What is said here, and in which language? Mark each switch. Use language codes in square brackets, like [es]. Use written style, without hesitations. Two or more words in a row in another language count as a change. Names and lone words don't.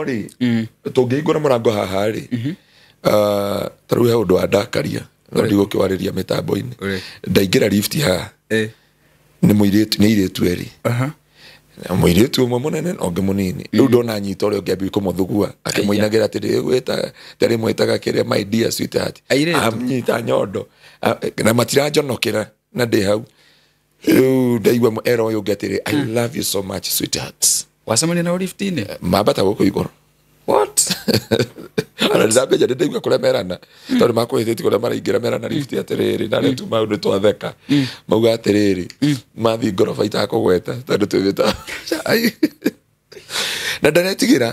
[ki] rĩ tũngĩhingũra mũrango haha rĩ tarĩu he ũndũ wa ndakaria no ndigũkĩwarĩria mĩtambo-inĩ ndaingĩra lift haha nĩ airĩtu erĩ mũirĩtu ũmwe mũnene na ũngĩ mũnini rĩu ndona nyita ũrĩa ũngĩ ambia kũmũthugua akĩmũinagĩra atĩrĩ gwĩta tarĩ mwĩtaga kĩrĩa [en] my dear sweetheart [ki] amnyita nyondo na matiranjonokera na ndĩ hau rĩu ndaigua era ũyũ ũngĩ atĩrĩ [en] I love you so much sweetheart [ki] wacemania nao lift-inĩ mambata gũkũ igũrũ what ana ndambeja ndaigua kũrĩa merana tondũ makwĩhĩtĩti kũrĩa maraingĩra merana lift atĩrĩrĩ na rĩtu maũndũ twatheka mauga atĩrĩrĩ mathi ngoroba itakũgweta tondũ twĩta na ndaretigĩra